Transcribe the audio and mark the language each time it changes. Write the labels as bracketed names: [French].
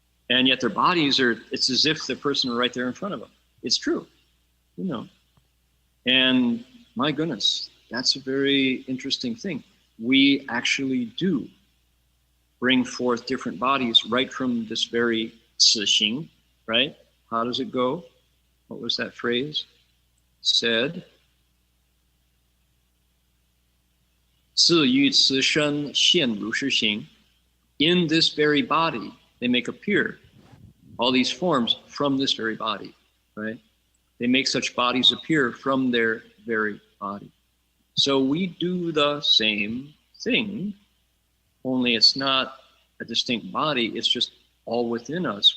[English] And yet their bodies are, it's as if the person were right there in front of them. It's true, you know. And my goodness, that's a very interesting thing. We actually do bring forth different bodies right from this very [Chinese] 此行, [English] right? How does it go? What was that phrase? Said, [Chinese] 自于此身现如是行. [English] In this very body, they make appear all these forms from this very body, right? They make such bodies appear from their very body. So we do the same thing, only it's not a distinct body, it's just all within us.